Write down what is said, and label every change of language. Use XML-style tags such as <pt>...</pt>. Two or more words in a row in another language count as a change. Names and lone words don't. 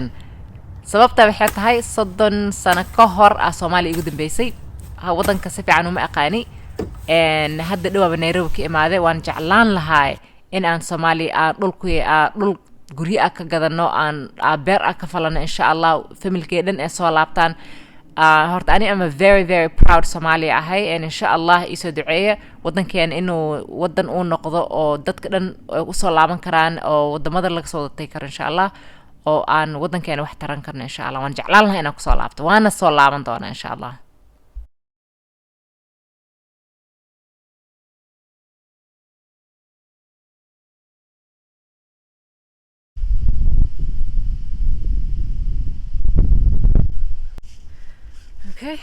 <so>sababta waxay tahay 30 sano ka hor Soomaaliya ugu dambeysay wadanka si fiican uma aqaani hadda dhawaaba Nairobi ka imaaday waan jeclaan lahaa in aan Soomaaliya dhul guryo ka gadano aan beer ka falano</so> <ar>إن شاء الله</ar> <so>familkeedan ee soo laabtaan horta ani</so> <en>am a very very proud</en> <so>Somali ahay and</so> <ar>إن شاء الله</ar> <so>isoo duceeya wadankeena inuu wadan uu noqdo oo dadka dhan u soo laaban karaan oo wadamada laga soo datay karo</so> <ar>إن شاء الله</ar> <so>oo aan wadankeena wax taran karno</so> <ar>إن شاء الله</ar> <so>waan jeclaan lahaa inaan ku soo laabto waana soo laaban doonaa</so> <ar>إن شاء الله</ar> <so>Okay.</so>